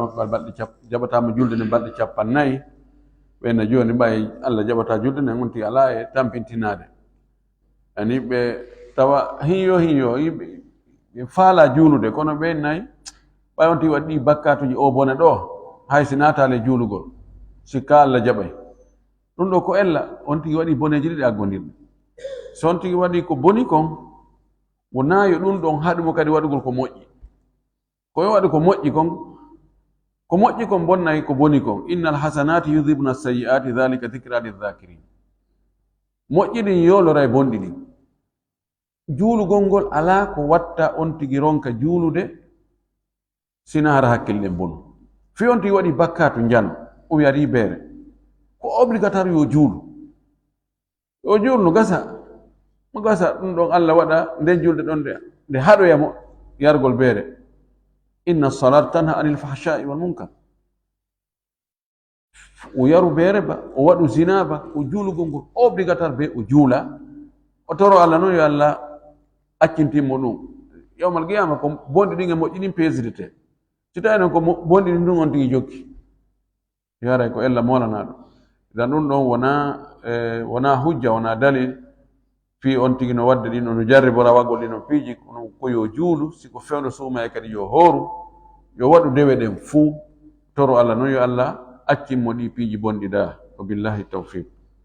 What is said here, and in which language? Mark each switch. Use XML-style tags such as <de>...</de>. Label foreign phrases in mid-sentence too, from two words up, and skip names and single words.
<ff>makko balɗe jaɓatamo julde nde balɗe 40 ɓenne joni ɓay Allah jaɓata julde nde gonti ala e tampintinade ani ɓe tawa hiyo ɓe faala juulude kono ɓe nayi ɓay on tigi waɗi bakkatuji o bone ɗo hay si natale juulugol sikka Allah jaɓay ɗum ɗo ko ella on tigi waɗi boneji ɗiɗi aggodirɗe so on tigi waɗi ko boni kon wona yo ɗum ɗon haɗumo kadi waɗugol ko moƴƴi koyo waɗi ko moƴƴi kon bonnayi ko boni kon</ff> <ar>إن الحسنات يذهبن السيئات ذلك ذكرى للذاكرين</ar> <ff>moƴƴi ɗin yolora e bonɗi ɗin juulugol ngol ala ko watta on tigi ronka juulude sina hara hakkille bonu fi on tigi waɗi bakkatu jano o wiyari beere ko obligatoire yo juulu no gasa mo gasa ɗum ɗon Allah waɗa nden julde ɗon nde haɗoyamo yargol beere</ff> <ar>إن الصلاة تنهى عن الفحشاء والمنكر</ar> <ff>o yaru beere ba o waɗu zina ba o juulugol ngol obligatoire be o juula o toro Allah noon yo Allah accintinmo ɗum</ff> <ar>يوم القيامة</ar> <ff>ko bonɗi ɗin e moƴƴi ɗin pesdete si tawi noon ko bonɗi ɗin ɗum on tigi jokki yaray ko ella molanaɗo idan ɗum ɗon wona hujja wona dalil fi on tigi no wadde ɗin no jarribora waggol ɗin no piiji ko yo juulu siko fewndo suuma e kadi yo hooru yo waɗu dewe ɗen fuu toro Allah noon yo Allah accinmo ɗi piiji bonɗi da</ff> <ar>وبالله التوفيق.</ar>